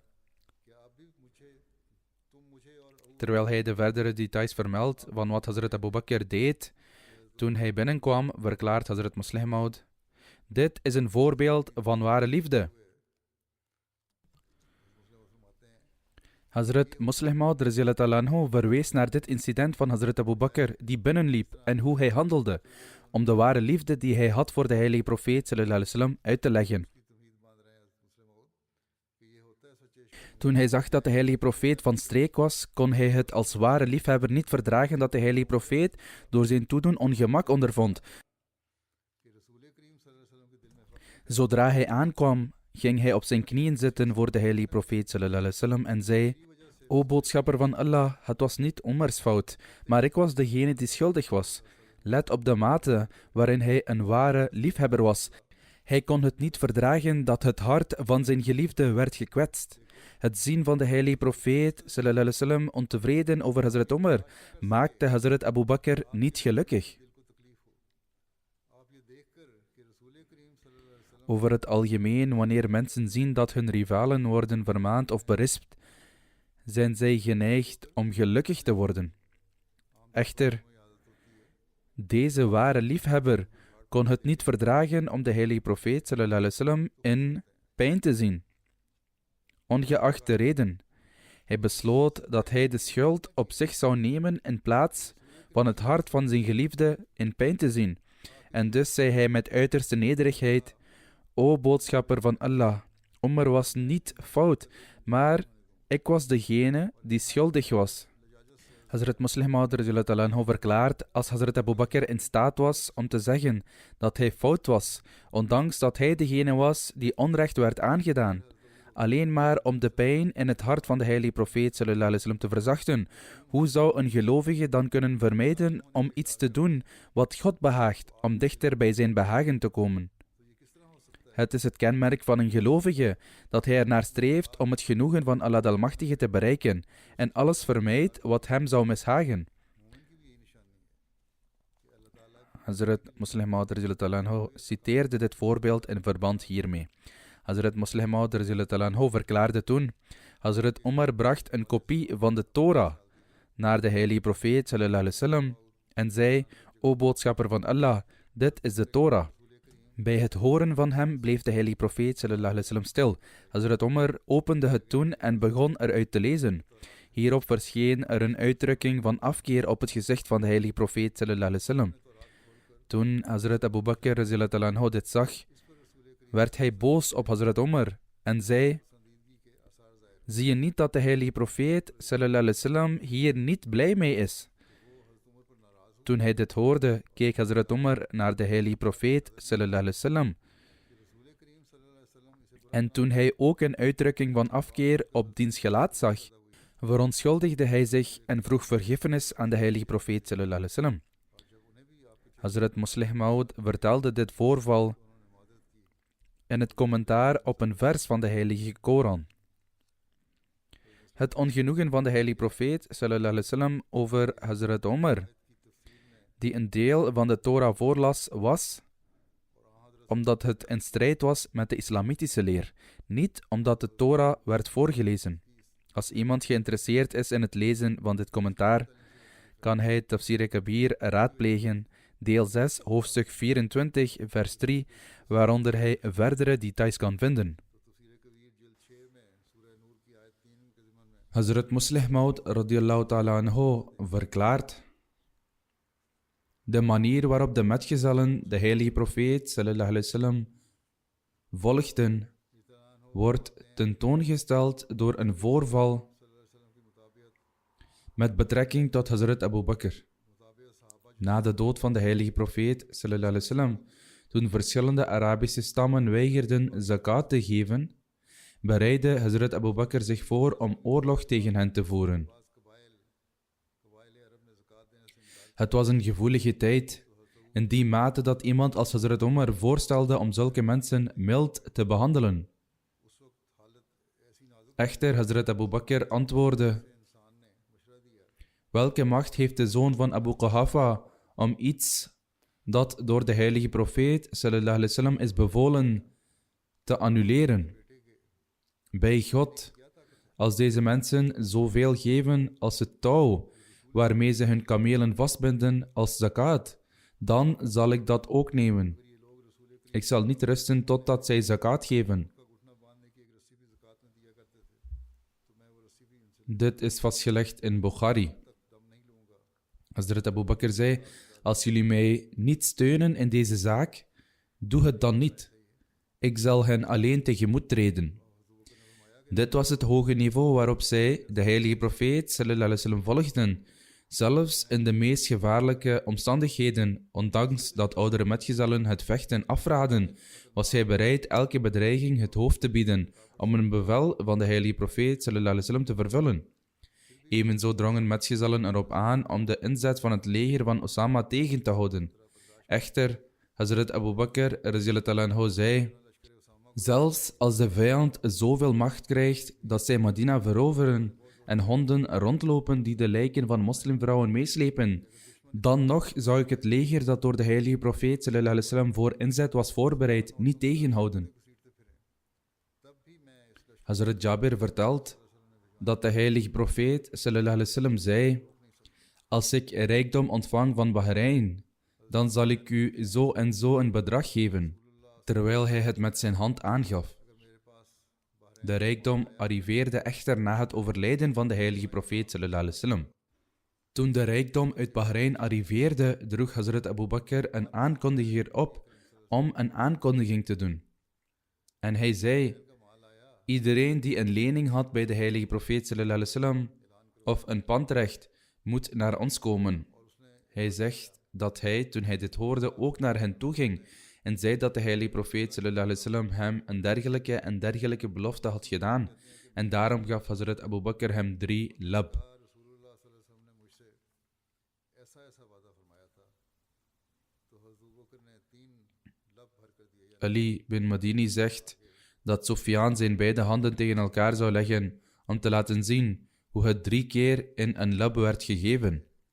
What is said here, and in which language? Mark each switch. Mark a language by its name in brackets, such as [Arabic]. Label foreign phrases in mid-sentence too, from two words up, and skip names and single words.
[Dutch] Terwijl hij de verdere details vermeldt van wat Hazrat Abu Bakr deed toen hij binnenkwam, verklaart Hazrat Muslih Maud: dit is een voorbeeld van ware liefde. Hazrat Muslih Maud [Arabic] رضي الله عنه [Dutch] verwees naar dit incident van Hazrat Abu Bakr die binnenliep en hoe hij handelde, om de ware liefde die hij had voor de heilige profeet [Arabic] صلى الله عليه وسلم [Dutch] uit te leggen. Toen hij zag dat de heilige profeet van streek was, kon hij het als ware liefhebber niet verdragen dat de heilige profeet door zijn toedoen ongemak ondervond. Zodra hij aankwam, ging hij op zijn knieën zitten voor de heilige profeet [Arabic] صلى الله عليه وسلم [Dutch] en zei: O boodschapper van Allah, het was niet Omars fout, maar ik was degene die schuldig was. Let op de mate waarin hij een ware liefhebber was. Hij kon het niet verdragen dat het hart van zijn geliefde werd gekwetst. Het zien van de heilige profeet [Arabic] صلى الله عليه وسلم [Dutch] ontevreden over Hazrat Omar maakte Hazrat Abu Bakr niet gelukkig. Over het algemeen, wanneer mensen zien dat hun rivalen worden vermaand of berispt, zijn zij geneigd om gelukkig te worden. Echter, deze ware liefhebber kon het niet verdragen om de heilige profeet [Arabic] صلى الله عليه وسلم [Dutch] in pijn te zien. Ongeacht de reden, hij besloot dat hij de schuld op zich zou nemen in plaats van het hart van zijn geliefde in pijn te zien. En dus zei hij met uiterste nederigheid: O boodschapper van Allah, Omar was niet fout, maar ik was degene die schuldig was. Hazrat Muslih Maud [Arabic] رضي الله عنه [Dutch] verklaart: als Hazrat Abu Bakr in staat was om te zeggen dat hij fout was, ondanks dat hij degene was die onrecht werd aangedaan, alleen maar om de pijn in het hart van de heilige profeet [Arabic] صلى الله عليه وسلم [Dutch] te verzachten, hoe zou een gelovige dan kunnen vermijden om iets te doen wat God behaagt, om dichter bij zijn behagen te komen? Het is het kenmerk van een gelovige dat hij ernaar streeft om het genoegen van Allah de Almachtige te bereiken en alles vermijdt wat hem zou mishagen. Hazrat Muslih Maud [Arabic] رضي الله عنه [Dutch] citeerde dit voorbeeld in verband hiermee. Hazrat Muslih Maud [Arabic] رضي الله عنه [Dutch] verklaarde toen: Hazrat Omar bracht een kopie van de Torah naar de heilige profeet [Arabic] صلى الله عليه وسلم [Dutch] en zei: O boodschapper van Allah, dit is de Torah. Bij het horen van hem bleef de heilige profeet [Arabic] صلى الله عليه وسلم [Dutch] stil. Hazrat Omar opende het toen en begon eruit te lezen. Hierop verscheen er een uitdrukking van afkeer op het gezicht van de heilige profeet [Arabic] صلى الله عليه وسلم. [Dutch] Toen Hazrat Abu Bakr [Arabic] رضي الله عنه [Dutch] dit zag, werd hij boos op Hazrat Omar en zei: Zie je niet dat de heilige profeet [Arabic] صلى الله عليه وسلم [Dutch] hier niet blij mee is? Toen hij dit hoorde, keek Hazrat Umar naar de heilige profeet [Arabic] صلى الله عليه وسلم. [Dutch] En toen hij ook een uitdrukking van afkeer op diens gelaat zag, verontschuldigde hij zich en vroeg vergiffenis aan de heilige profeet [Arabic] صلى الله عليه وسلم. [Dutch] Hazrat Muslih Maud vertelde dit voorval in het commentaar op een vers van de heilige Koran. Het ongenoegen van de heilige profeet [Arabic] صلى الله عليه وسلم [Dutch] over Hazrat Umar, die een deel van de Torah voorlas, was omdat het in strijd was met de islamitische leer, niet omdat de Torah werd voorgelezen. Als iemand geïnteresseerd is in het lezen van dit commentaar, kan hij Tafsir Kabir raadplegen, deel 6, hoofdstuk 24, vers 3, waaronder hij verdere details kan vinden. Hazrat Muslih Maud [Arabic] رضي الله تعالى عنه [Dutch] verklaart: de manier waarop de metgezellen de heilige profeet [Arabic] صلى الله عليه وسلم [Dutch] volgden, wordt tentoongesteld door een voorval met betrekking tot Hazrat Abu Bakr. Na de dood van de heilige profeet [Arabic] صلى الله عليه وسلم, [Dutch] toen verschillende Arabische stammen weigerden zakat te geven, bereidde Hazrat Abu Bakr zich voor om oorlog tegen hen te voeren. Het was een gevoelige tijd, in die mate dat iemand als Hazrat Umar voorstelde om zulke mensen mild te behandelen. Echter, Hazrat Abu Bakr antwoordde: welke macht heeft de zoon van Abu Quhafa om iets dat door de heilige profeet [Arabic] صلى الله عليه وسلم [Dutch] is bevolen te annuleren? Bij God, als deze mensen zoveel geven als het touw waarmee ze hun kamelen vastbinden als zakat, dan zal ik dat ook nemen. Ik zal niet rusten totdat zij zakat geven. Dit is vastgelegd in Bukhari. Hazrat Abu Bakr zei: als jullie mij niet steunen in deze zaak, doe het dan niet. Ik zal hen alleen tegemoet treden. Dit was het hoge niveau waarop zij de heilige profeet [Arabic] صلى الله عليه وسلم [Dutch] volgden. Zelfs in de meest gevaarlijke omstandigheden, ondanks dat oudere metgezellen het vechten afraden, was hij bereid elke bedreiging het hoofd te bieden om een bevel van de heilige profeet [Arabic] صلى الله عليه وسلم [Dutch] te vervullen. Evenzo drongen metgezellen erop aan om de inzet van het leger van Osama tegen te houden. Echter, Hazrat Abu Bakr [Arabic] رضي الله عنه [Dutch] zei: zelfs als de vijand zoveel macht krijgt dat zij Medina veroveren en honden rondlopen die de lijken van moslimvrouwen meeslepen, dan nog zou ik het leger dat door de heilige profeet [Arabic] صلى الله عليه وسلم [Dutch] voor inzet was voorbereid niet tegenhouden. Hazrat Jabir vertelt dat de heilige profeet [Arabic] صلى الله عليه وسلم [Dutch] zei: als ik rijkdom ontvang van Bahrein, dan zal ik u zo en zo een bedrag geven, terwijl hij het met zijn hand aangaf. De rijkdom arriveerde echter na het overlijden van de heilige profeet [Arabic] صلى الله عليه وسلم. [Dutch] Toen de rijkdom uit Bahrein arriveerde, droeg Hazrat Abu Bakr een aankondiger op om een aankondiging te doen. En hij zei: iedereen die een lening had bij de heilige profeet [Arabic] صلى الله عليه وسلم [Dutch] of een pandrecht, moet naar ons komen. Hij zegt dat hij, toen hij dit hoorde, ook naar hen toe ging en zei dat de heilige profeet [Arabic] صلى الله عليه وسلم [Dutch] hem een dergelijke belofte had gedaan. En daarom gaf Hazrat Abu Bakr hem 3 lab. Ali bin Madini zegt dat Sufyan zijn beide handen tegen elkaar zou leggen om te laten zien hoe het 3 keer in een lab werd gegeven.